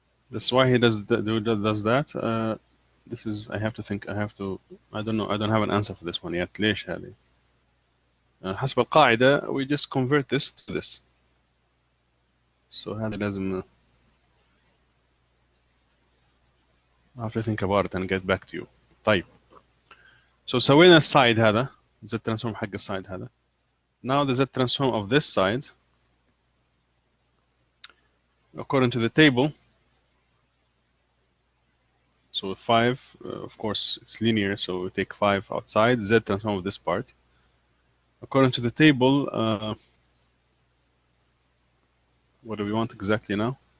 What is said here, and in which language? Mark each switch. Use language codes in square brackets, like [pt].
[en] That's why he does that. This is, I have to think, I don't know, I don't have an answer for this one yet. [ar] ليش هذه؟ حسب القاعدة [en] we just convert this to this. So [ar] هذا لازم [en] I have to think about it and get back to you. [ar] طيب. So سوينا السايد هذا Z transform حق السايد هذا. [en] Now the Z transform of this side according to the table. So 5, of course, it's linear, so we take 5 outside. Z transform of this part. According to the table, what do we want exactly now?